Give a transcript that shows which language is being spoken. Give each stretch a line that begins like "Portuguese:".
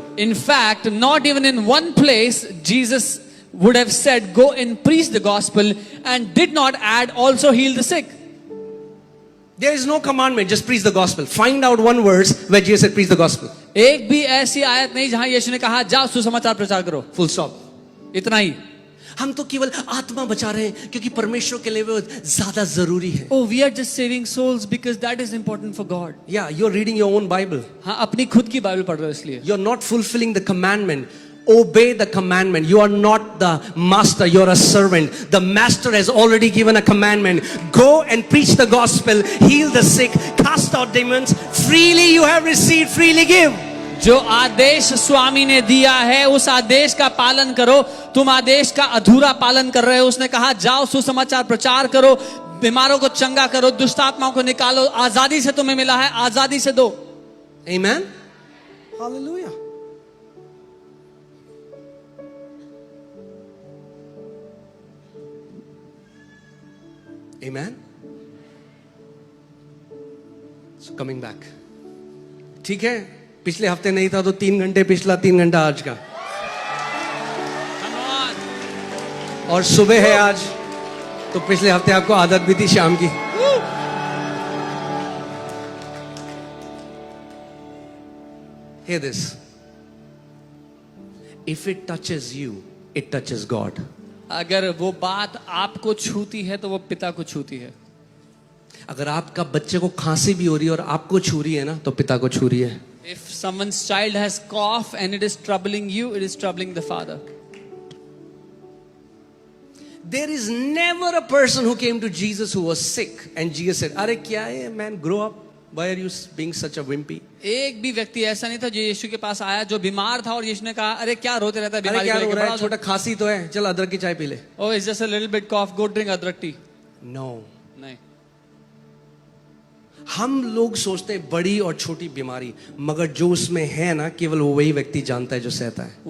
English: In fact, not even in one place Jesus would have said, go and preach the gospel, and did not add also heal the sick. There is no commandment, just preach the gospel. Find out one verse where Jesus said preach the gospel.
Hindi: एक भी ऐसी आयत नहीं जहां यीशु ने कहा जाओ सुसमाचार प्रचार करो.
English: Full stop.
Hindi: इतना ही. हम तो केवल आत्मा बचा रहे हैं क्योंकि परमेश्वर के लिए वो ज्यादा जरूरी है.
English: Oh, we are just saving souls because that is important for God. Yeah, you're reading your own Bible.
Hindi: हाँ, अपनी खुद की बाइबल पढ़ रहे हो इसलिए.
English: You're not fulfilling the commandment. Obey the commandment. You are not the master, you're a servant. The master has already given a commandment. Go and preach the gospel, heal the sick, cast out demons. Freely you have received, freely give.
Hindi: जो आदेश स्वामी ने दिया है उस आदेश का पालन करो. तुम आदेश का अधूरा पालन कर रहे हो. उसने कहा जाओ सुसमाचार प्रचार करो, बीमारों को चंगा करो, दुष्ट आत्माओं को निकालो. आजादी से तुम्हें मिला है, आजादी से दो.
English: Amen. Hallelujah. Amen. So coming back.
Hindi: ठीक है, पिछले हफ्ते नहीं था तो 3 घंटे पिछला, 3 घंटा आज का. और सुबह है आज तो पिछले हफ्ते आपको आदत भी थी शाम की.
English: Hear this. If it touches you, it touches God.
Hindi: अगर वो बात आपको छूती है तो वो पिता को छूती है. अगर आपका बच्चे को खांसी भी हो रही है और आपको छू रही है ना तो पिता को छू रही है.
English: If someone's child has cough and it is troubling you, it is troubling the father. There is never a person who came to Jesus who was sick and Jesus said,
Hindi: "Are kya hai
English: man, grow up. Why are you being such a wimpy?"
Hindi: एक भी व्यक्ति ऐसा नहीं था जो यीशु के पास आया जो बीमार था और यीशु ने कहा, अरे क्या रोते रहता है अरे बीमारी क्या को रो लेके, रहा है, बड़ा छोटा खांसी तो है, चल अदरक की चाय पी ले.
English: Oh, it's just a little bit cough, go drink adrak tea. No.
Hindi: नहीं. हम लोग सोचते हैं बड़ी और छोटी बीमारी, मगर जो उसमें है ना केवल वो वही व्यक्ति जानता है जो सहता है.